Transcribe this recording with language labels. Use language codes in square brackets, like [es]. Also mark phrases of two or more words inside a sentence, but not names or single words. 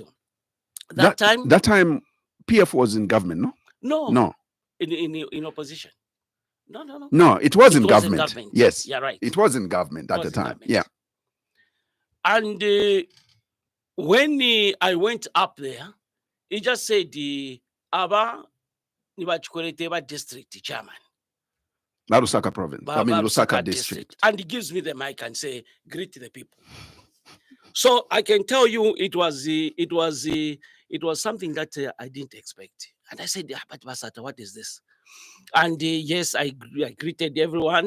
[en] That time, PF was in government, no? No. In opposition. No. No, it was in government. Yes. Yeah, right. It was in government at the time. Yeah. And when I went up there, he just said, [bem] "Aba niba Chikwelete [en] district chairman." Lusaka province. I mean, Lusaka district. And he gives me the mic and say, "Greet the people." So I can tell you, it was something that I didn't expect. And I said, "But Basata, what is this?" And yes, I greeted everyone.